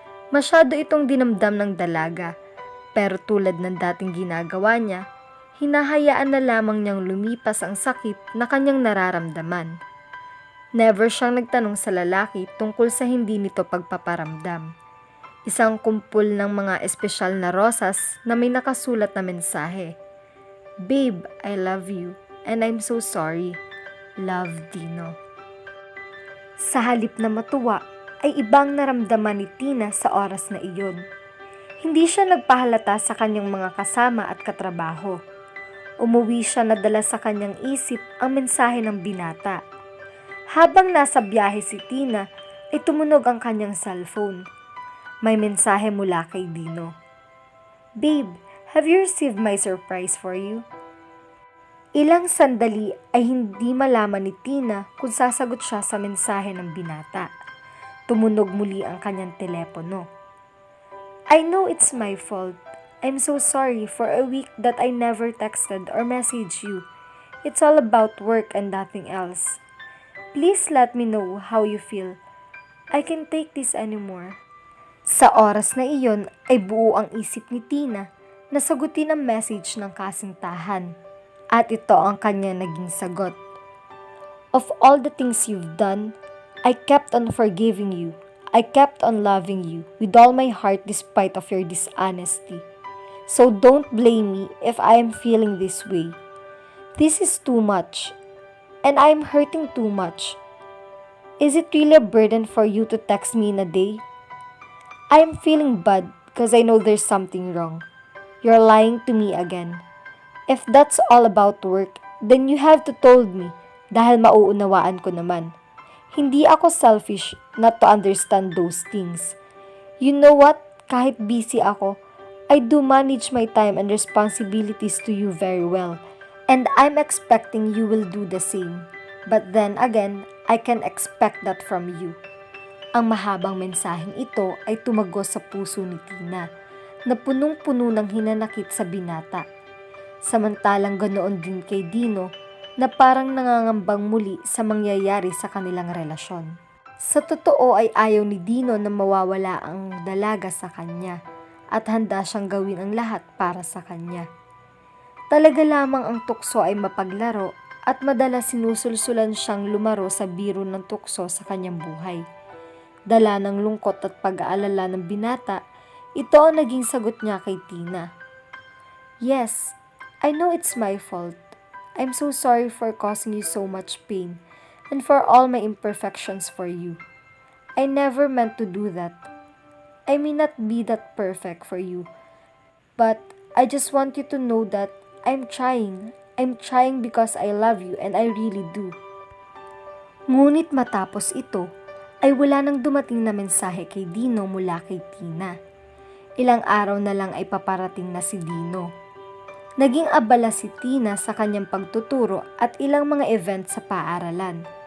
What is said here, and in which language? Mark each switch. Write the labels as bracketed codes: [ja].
[tl] Masyado itong dinamdam ng dalaga, pero tulad ng dating ginagawa niya, hinahayaan na lamang niyang lumipas ang sakit na kanyang nararamdaman. Never siyang nagtanong sa lalaki tungkol sa hindi nito pagpaparamdam. Isang kumpul ng mga espesyal na rosas na may nakasulat na mensahe. [en] "Babe, I love you, and I'm so sorry. Love, Dino." [tl] Sa halip na matuwa, ay ibang naramdaman ni Tina sa oras na iyon. Hindi siya nagpahalata sa kanyang mga kasama at katrabaho. Umuwi siya na dala sa kanyang isip ang mensahe ng binata. Habang nasa biyahe si Tina, ay tumunog ang kanyang cellphone. May mensahe mula kay Dino. [en] "Babe, have you received my surprise for you?" [tl] Ilang sandali ay hindi malaman ni Tina kung sasagot siya sa mensahe ng binata. Tumunog muli ang kanyang telepono. [en] "I know it's my fault. I'm so sorry for a week that I never texted or messaged you. It's all about work and nothing else. Please let me know how you feel. I can't take this anymore." [tl] Sa oras na iyon ay buo ang isip ni Tina na sagutin ang message ng kasintahan. At ito ang kanya naging sagot. [en] "Of all the things you've done, I kept on forgiving you. I kept on loving you with all my heart despite of your dishonesty. So don't blame me if I am feeling this way. This is too much, and I am hurting too much. Is it really a burden for you to text me in a day? I am feeling bad because I know there's something wrong. You're lying to me again. If that's all about work, then you have to told me [tl] dahil mauunawaan ko naman. Hindi ako [en] selfish not to understand those things. You know what? [tl] Kahit busy ako, [en] I do manage my time and responsibilities to you very well. And I'm expecting you will do the same. But then again, I can expect that from you." [tl] Ang mahabang mensaheng ito ay tumagos sa puso ni Tina, na punong-puno ng hinanakit sa binata. Samantalang ganoon din kay Dino, na parang nangangambang muli sa mangyayari sa kanilang relasyon. Sa totoo ay ayaw ni Dino na mawawala ang dalaga sa kanya, at handa siyang gawin ang lahat para sa kanya. Talaga lamang ang tukso ay mapaglaro, at madalas sinusulsulan siyang lumaro sa biro ng tukso sa kanyang buhay. Dala ng lungkot at pag-aalala ng binata, ito ang naging sagot niya kay Tina. "Yes, [en] I know it's my fault. I'm so sorry for causing you so much pain and for all my imperfections for you. I never meant to do that. I may not be that perfect for you, but I just want you to know that I'm trying. I'm trying because I love you and I really do. [tl] Ngunit matapos ito, ay wala nang dumating na mensahe kay Dino mula kay Tina. Ilang araw na lang ay paparating na si Dino. Naging abala si Tina sa kanyang pagtuturo at ilang mga event sa paaralan.